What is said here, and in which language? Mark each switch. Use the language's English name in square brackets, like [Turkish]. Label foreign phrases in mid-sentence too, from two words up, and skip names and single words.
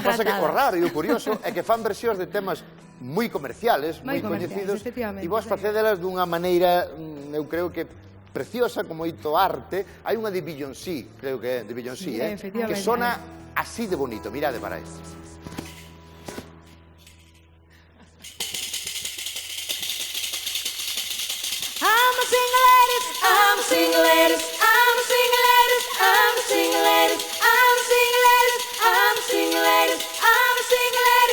[Galician] Pasa que o raro e o curioso é que fan versións de temas moi comerciales, moi coñecidos, efectivamente, e vos sí. facedelas dunha maneira, eu creo que preciosa, con moito arte. Hai unha de Beyoncé, creo que é de Beyoncé, que sona así de bonito. Mirade para isto. [English] I'm a single lady, I'm a single lady, I'm a single lady, I'm a single lady, I'm a single lady, I'm a single lady, I'm a single lady.